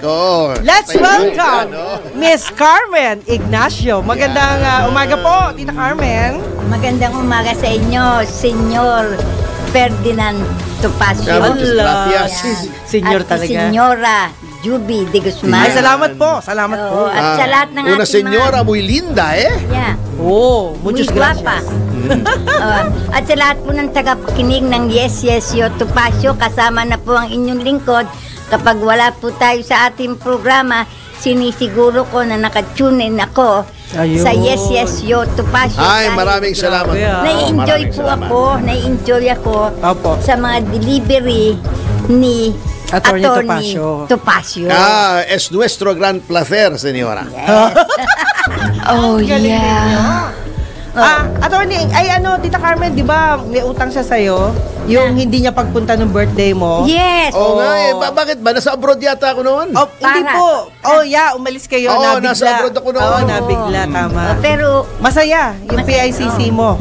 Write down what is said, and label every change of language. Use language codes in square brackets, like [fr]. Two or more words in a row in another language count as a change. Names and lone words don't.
[en] Let's welcome Miss Carmen Ignacio. [tl] Magandang umaga po, Tita Carmen. Magandang umaga sa inyo, Senyor Ferdinand Topacio. Gracias. Senior at talaga. si Senyora Juby de Guzman. Ay, salamat po. Salamat po. At sa lahat ng Una ating senyora, [es] muy linda [tl] Yeah. Muchas Muy gracias. guapa. At sa lahat po ng tagapakinig ng Yes, Yes, Yo Topacio, kasama na po ang inyong lingkod. Kapag wala po tayo sa ating programa, sinisiguro ko na nakatune in ako Ayun. sa Yes, Yes, Yo Topacio. Ay, Dahil maraming salamat. nai-enjoy Maraming po salamat. ako, nai-enjoy ako Opo. sa mga delivery ni Attorney Topacio. [es] Es nuestro gran placer, señora. [en] Oh, yeah. [tl] Attorney, Tita Carmen, di ba may utang siya sa'yo? Yung hindi niya pagpunta ng birthday mo? Yes. Oo nga bakit ba? Nasa abroad yata ako noon. Hindi Para. po. umalis kayo. Oo, Nabigla. nasa abroad ako noon. Nabigla, tama. Pero Masaya, yung PICC mo.